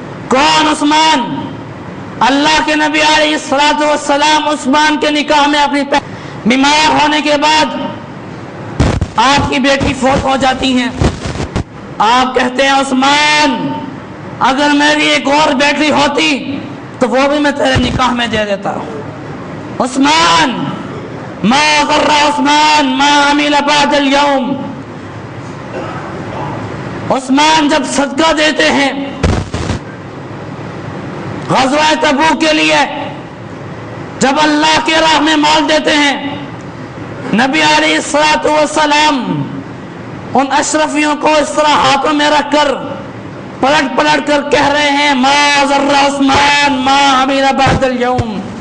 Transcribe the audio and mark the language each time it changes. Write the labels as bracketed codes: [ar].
[ur] کون عثمان؟ اللہ کے نبی علیہ الصلوۃ والسلام عثمان کے نکاح میں اپنی بیمار ہونے کے بعد آپ کی بیٹی فوت ہو جاتی ہیں. آپ کہتے ہیں عثمان اگر میری ایک اور بیٹی ہوتی تو وہ بھی میں تیرے نکاح میں دے دیتا. [ar] عثمان ما غر عثمان ما عمل بعد اليوم. [ur] عثمان جب صدقہ دیتے ہیں غزوہ تبوک کے لیے، جب اللہ کے راہ میں مال دیتے ہیں، نبی علیہ الصلوۃ والسلام ان اشرفیوں کو اس طرح ہاتھوں میں رکھ کر پلٹ پلٹ کر کہہ رہے ہیں [ar] ما ضر عثمان ما عمل بعد اليوم.